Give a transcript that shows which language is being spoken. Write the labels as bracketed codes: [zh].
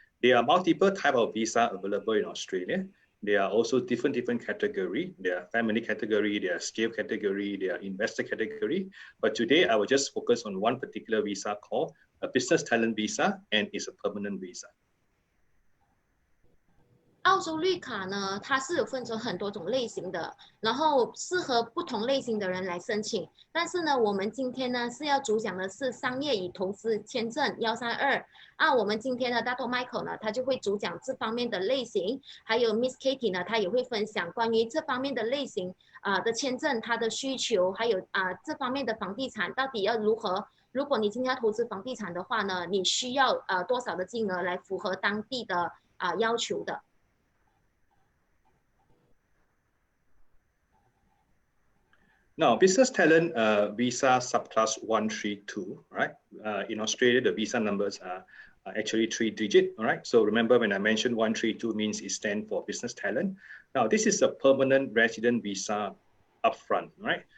[en] There are multiple types of visa available in Australia. There are also different category. There are family category, there are scale category, there are investor category. But today I will just focus on one particular visa called a business talent visa, and it's a permanent visa. [zh] 澳洲绿卡呢，它是有分成很多种类型的，然后适合不同类型的人来申请。但是呢，我们今天呢是要主讲的是商业与投资签证132我们今天的 Dato Michael 呢，他就会主讲这方面的类型，还有 Miss Katie 呢，他也会分享关于这方面的类型的签证，它的需求，还有这方面的房地产到底要如何。如果你今天要投资房地产的话呢，你需要多少的金额来符合当地的要求的。 [en] Now, business talent visa subclass 132, right? In Australia, the visa numbers are actually 3-digit, all right? So remember when I mentioned 132 means it stands for business talent. Now, this is a permanent resident visa upfront, right?